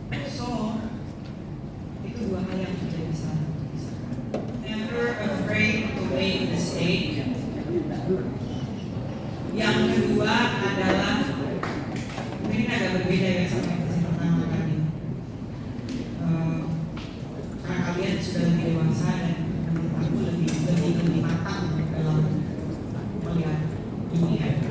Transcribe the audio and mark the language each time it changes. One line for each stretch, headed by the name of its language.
Indonesian: So itu dua hal yang tidak bisa dipisahkan.
English: Never afraid to make a mistake.
Indonesian: Yang kedua adalah, ini agak berbeda ya sama yang pertama tadi. Karena kalian sudah lebih dewasa dan menurut aku lebih matang dalam melihat dunia.